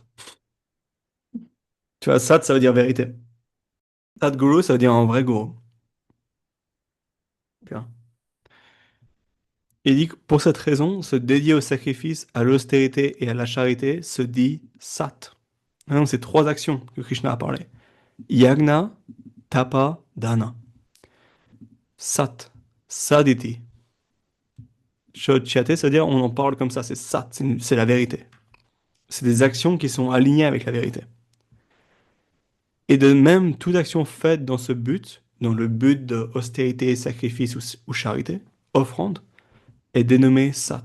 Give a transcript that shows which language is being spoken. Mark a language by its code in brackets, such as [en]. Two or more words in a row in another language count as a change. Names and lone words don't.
[fr] Tu vois, sat, ça veut dire vérité. [sa] Sat guru, [fr] ça veut dire un vrai gourou. Bien. Il dit que pour cette raison, se dédier au sacrifice, à l'austérité et à la charité se dit sat. Maintenant, c'est trois actions que Krishna a parlé. [sa] Yagna, tapa, dana. Sat, saditi. [fr] Shotyate, c'est-à-dire on en parle comme ça, c'est sat, c'est la vérité. C'est des actions qui sont alignées avec la vérité. Et de même, toute action faite dans ce but, dans le but d'austérité, sacrifice ou charité, offrande, est dénommée sat.